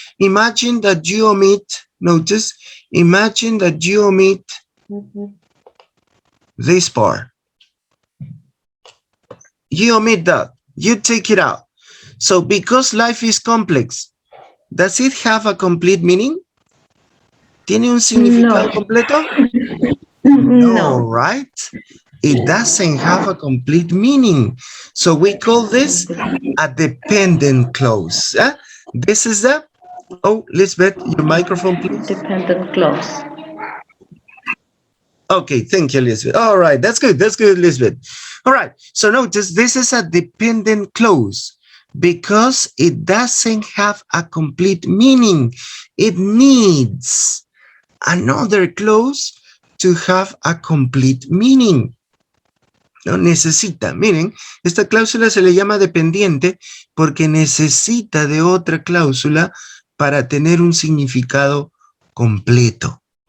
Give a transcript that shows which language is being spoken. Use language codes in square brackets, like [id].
[en] Imagine that you omit, notice, imagine that you omit this part. You omit that, you take it out. So because life is complex, does it have a complete meaning? [es] ¿Tiene un significado completo? [en] No, right? It doesn't have a complete meaning. So we call this a dependent clause. This is the, oh, Lisbeth, your microphone, please. Dependent clause. Okay, thank you, Lisbeth. All right, that's good, Lisbeth. All right, so notice this is a dependent clause because it doesn't have a complete meaning. It needs another clause to have a complete meaning. [es] No necesita. Miren, esta cláusula se le llama dependiente porque necesita de otra cláusula para tener un significado completo.